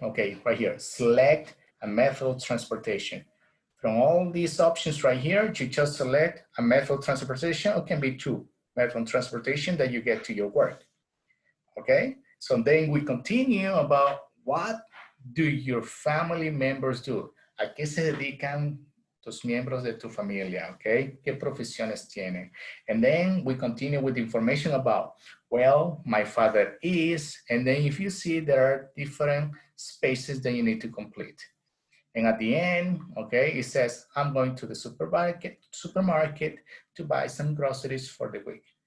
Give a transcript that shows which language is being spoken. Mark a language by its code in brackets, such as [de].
[en] Okay, right here, select a method of transportation. From all these options right here, you just select a method of transportation. It can be two method of transportation that you get to your work. Okay, so then we continue about what do your family members do? [es] ¿A qué se dedican tus miembros de tu familia? Okay, ¿qué profesiones tienen? [en] And then we continue with information about, well, my father is, and then if you see there are different spaces that you need to complete. And at the end, okay, it says, I'm going to the supermarket to buy some groceries for the week.